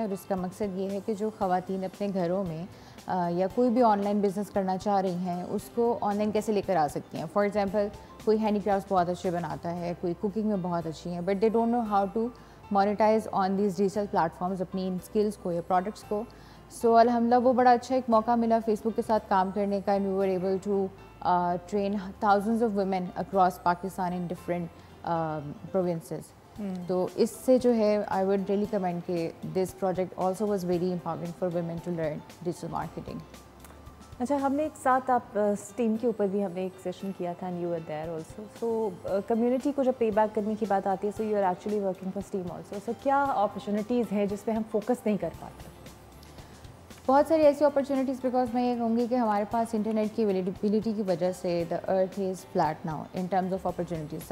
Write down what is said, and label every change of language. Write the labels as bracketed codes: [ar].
[ur] اور اس کا مقصد یہ ہے کہ جو خواتین اپنے گھروں میں یا کوئی بھی آن لائن بزنس کرنا چاہ رہی ہیں، اس کو آن لائن کیسے لے کر آ سکتی ہیں. فار ایگزامپل کوئی ہینڈی کرافٹس بہت اچھے بناتا ہے، کوئی کوکنگ میں بہت اچھی ہیں، [en] but they don't know how to monetize on these digital platforms [ur] اپنی ان اسکلس کو یا پروڈکٹس کو. سو الحمدللہ وہ بڑا اچھا ایک موقع ملا فیس بک کے ساتھ کام کرنے کا. [en] And we were able to train thousands of women across Pakistan in different provinces. [ur] تو اس سے جو ہے [en] I would really commend کہ this project also was very empowering for women to learn digital marketing. [ur] اچھا، ہم نے ایک ساتھ آپ اسٹیم کے اوپر بھی ہم نے ایک سیشن کیا تھا [en] And you were there also. [ur] So community کو جب پے بیک کرنے کی بات آتی ہے، [en] So you are actually working for STEM also. [ur] سو کیا اپرچونیٹیز ہیں جس پہ ہم فوکس نہیں کر پاتے؟ بہت ساری ایسی اپرچونیٹیز، بیکاز میں یہ کہوں گی کہ ہمارے پاس انٹرنیٹ کی اویلیبلٹی کی وجہ سے [en] The earth is flat now in terms of opportunities.